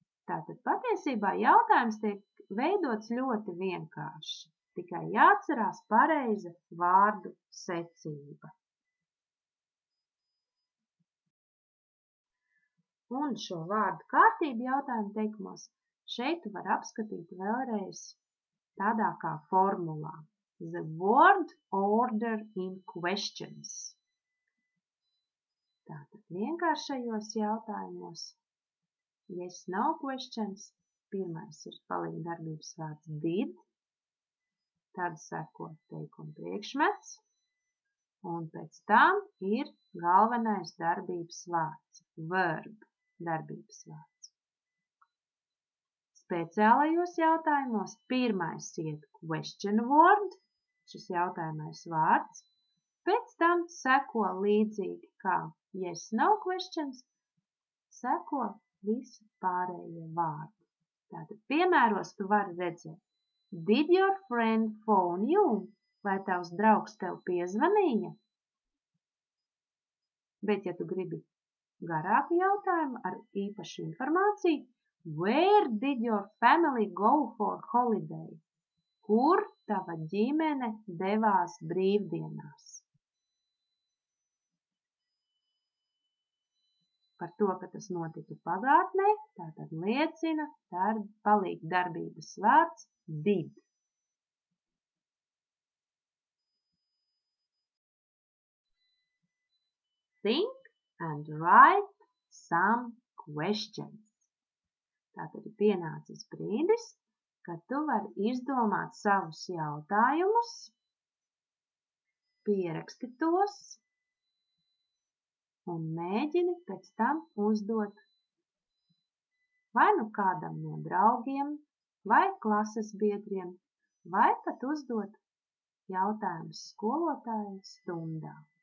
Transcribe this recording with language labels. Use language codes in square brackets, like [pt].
[lv] Tātad patiesībā jautājums tiek veidots ļoti vienkārši, tikai jāatcerās pareiza vārdu secība. Un šo vārdu kārtību jautājumu teikumos šeit tu var apskatīt vēlreiz tādā kā formulā. [en] The word order in questions. [lv] Tātad vienkāršajos jautājumos [en] yes, no questions. [lv] Pirmais ir palīgdarbības vārds did, tad seko teikuma priekšmets, un pēc tam ir galvenais darbības vārds, verb, darbības vārds. Speciālajos jautājumos pirmais iet [en] question word, [lv] šis jautājumais vārds, pēc tam seko līdzīgi kā [en] yes, no questions, [lv] seko visi pārējie vārdi. Tātad piemēros tu vari redzēt. [en] Did your friend phone you? [lv] Vai tavs draugs tev piezvanīja? Bet, ja tu gribi garāku jautājumu ar īpašu informāciju, [en] where did your family go for holiday? [lv] Kur tava ģimene devās brīvdienās? par to, ka tas notika pagātnē, tātad liecina palīg darbības vārds did. [en] Think and write some questions. [lv] Tātad ir pienācis brīdis, kad tu vari izdomāt savus jautājumus, pieraksti tos un mēģini pēc tam uzdot vai nu kādam no draugiem, vai klases biedriem, vai pat uzdot jautājumus skolotājai stundā.